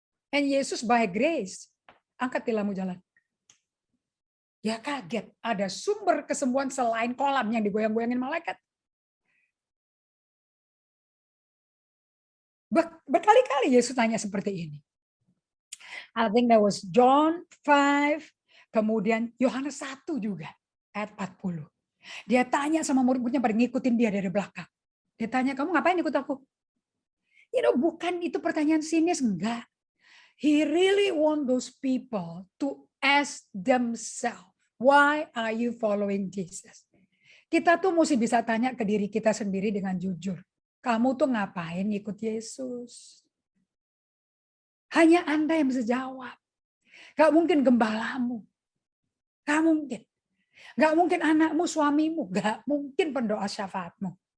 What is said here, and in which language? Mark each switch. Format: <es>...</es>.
<en>And</en> <id>Yesus</id> <en>by grace,</en> <id>angkat tilammu jalan. Ya kaget, ada sumber kesembuhan selain kolam yang digoyang-goyangin malaikat. Berkali-kali Yesus tanya seperti ini.</id> <en>I think that was John 5,</en> <id>kemudian Yohanes 1 juga. Ayat 40. Dia tanya sama murid-muridnya pada ngikutin dia dari belakang. Dia tanya, kamu ngapain ikut aku? Bukan itu pertanyaan sinis, enggak.</id> <en>He really want those people to ask themselves, why are you following Jesus?</en> <id>Kita tuh mesti bisa tanya ke diri kita sendiri dengan jujur. Kamu tuh ngapain ikut Yesus? Hanya Anda yang bisa jawab. Gak mungkin gembalamu. Gak mungkin. Gak mungkin anakmu, suamimu. Gak mungkin pendoa syafaatmu.</id>